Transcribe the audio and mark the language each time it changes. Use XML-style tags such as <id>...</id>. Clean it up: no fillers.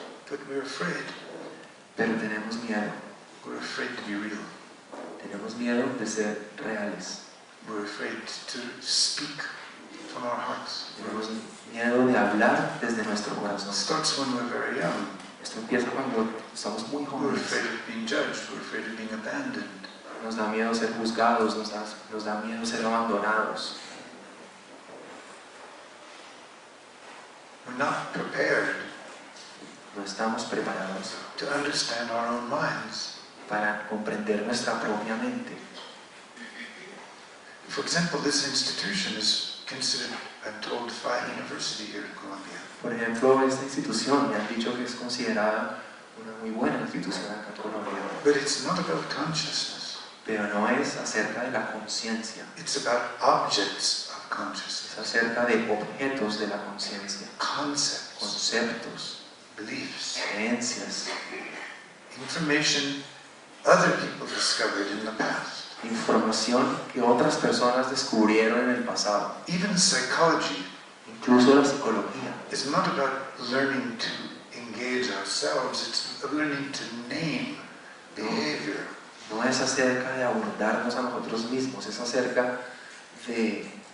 <en>But we're afraid.</en> <es>Pero tenemos miedo.</es> <en>We're afraid to be real.</en> <es>Tenemos miedo de ser reales.</es> <en>We're afraid to speak from our hearts.</en> <es>Tenemos miedo de hablar desde nuestro</es> <en>It</en> <es>corazón.</es> <en>starts when we're very young.</en> <es>Esto empieza cuando estamos muy</es> <en>We're</en> <es>jóvenes.</es> <en>afraid of being judged. We're afraid of being abandoned.</en> <es>Nos da miedo ser juzgados, nos da miedo ser abandonados.</es> <en>We're not prepared</en> <es>No estamos preparados</es> <en>to understand our own minds.</en> <es>para comprender nuestra propia mente.</es> <en>For example, this institution is considered, I'm told, fine university here in Colombia.</en> <es>Por ejemplo, esta institución me han dicho que es considerada una muy buena institución acá en Colombia,</es> <en>But it's not about consciousness.</en> <es>pero no es acerca de la conciencia,</es> <en>It's about objects of</en> <es>es</es> <en>consciousness,</en> <es>acerca de objetos de la conciencia,</es> <en>concepts,</en> <es>conceptos,</es> <en>beliefs,</en> <es>creencias,</es> <en>information other people discovered in the past.</en> <es>información que otras personas descubrieron en el pasado.</es> <en>Even psychology</en> <es>Incluso la psicología</es> <en>is not about learning to engage ourselves, it's learning to name behavior.</en> <es>no es acerca de abordarnos a nosotros mismos, es acerca de</es>